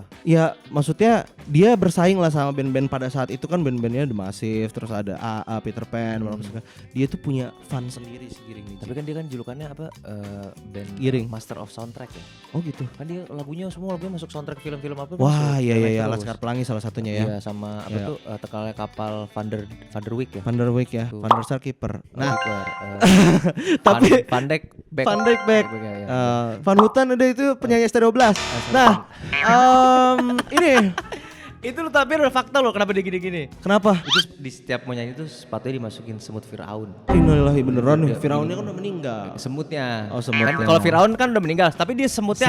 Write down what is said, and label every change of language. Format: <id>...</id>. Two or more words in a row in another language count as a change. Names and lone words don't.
<id>ya maksudnya dia bersaing lah sama band-band pada saat itu kan, band-bandnya The Massive, terus ada AA, Peter Pan, dia tuh punya fun sendiri si Giring nih. Tapi kan dia kan julukannya apa? Band Giring.</id> <en>Master of Soundtrack ya.</en> <id>Oh gitu. Kan dia lagunya masuk soundtrack film-film apa? Wah iya terus. Laskar Pelangi salah satunya ya. Iya sama apa Iya. tuh tekalnya kapal Van der Wijk ya. Van der Wijk ya, Tuh. Van der Sar kiper. Nah, Keeper, tapi Van Dijk back. Van Dijk back. Ya. Van Houten udah itu penyanyi Stereo Blast. Nah, ini Itu lu tapi udah fakta lo kenapa dia gini-gini. kenapa? Itu di setiap mau nyanyi tuh sepatunya dimasukin semut Firaun. Innalillahi beneran nih. Firaunnya kan udah meninggal. Semutnya. Oh, semutnya. Kan kalau Firaun kan udah meninggal, tapi dia semutnya</id>